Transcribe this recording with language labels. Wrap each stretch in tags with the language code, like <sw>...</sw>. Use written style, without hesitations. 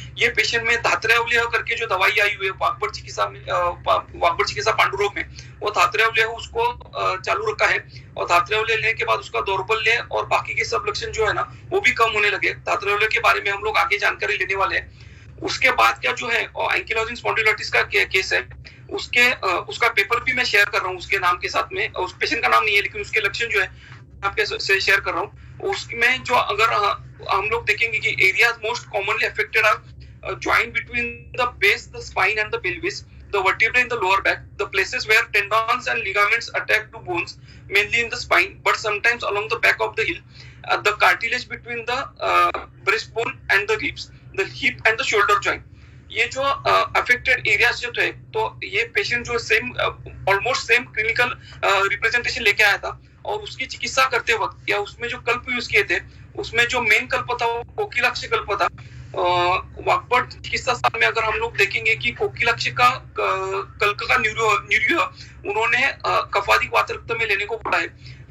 <hi>ये पेशेंट में धात्र्यावलेह करके जो दवाई आई हुई है वाकबड़ चिकित्सा पांडुरोग में, वो धात्र्यावलेह उसको चालू रखा है और धात्र्यावलेह लेने के बाद उसका दौर्बल्य और बाकी के सब लक्षण जो है ना वो भी कम होने लगे। धात्र्यावलेह के बारे में हम लोग आगे जानकारी लेने वाले हैं। उसके बाद क्या जो है एंकिलोजिंग स्पॉन्डिलोलिटिस का केस है, उसका पेपर भी मैं शेयर कर रहा हूँ उसके नाम के साथ में। उस पेशेंट का नाम नहीं है लेकिन उसके लक्षण जो है आपके से शेयर कर रहा हूँ। उसमें जो अगर हम लोग देखेंगे कि</hi> <en>Areas most commonly affected are joint between the base, the spine and the pelvis, the vertebrae in the lower back, the places where tendons and ligaments attach to bones, mainly in the spine, but sometimes along the back of the heel, the cartilage between the breastbone and the ribs, the hip and the shoulder joint.</en> <hi>ये जो affected areas जो थे तो ये patient जो same almost same clinical representation लेके आया था और उसकी चिकित्सा करते वक्त या उसमें जो कल्प यूज किए थे उसमें जो मेन कल्प था वो कोकिलाक्ष कल्प था। वाकबड़ चिकित्सा साल में अगर हम लोग देखेंगे कि कोकिलाक्ष का कल्प का न्यूरियो उन्होंने कफादिक वातरक्त में लेने को पड़ा है।</hi>